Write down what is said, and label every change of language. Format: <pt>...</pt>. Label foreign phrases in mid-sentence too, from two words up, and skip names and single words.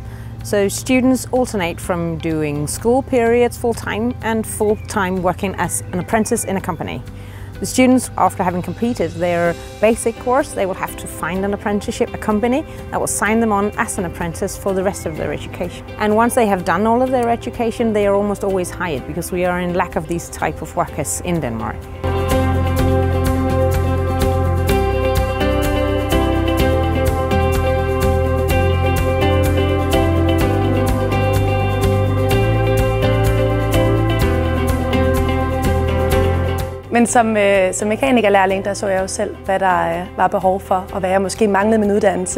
<en>So students alternate from doing school periods full-time and full-time working as an apprentice in a company. The students, after having completed their basic course, they will have to find an apprenticeship, a company that will sign them on as an apprentice for the rest of their education. And once they have done all of their education, they are almost always hired because we are in lack of these type of workers in Denmark.</en> <da>Men som mekanikerlærling, der så jeg jo selv, hvad der var behov for, og hvad jeg måske manglede min uddannelse.</da>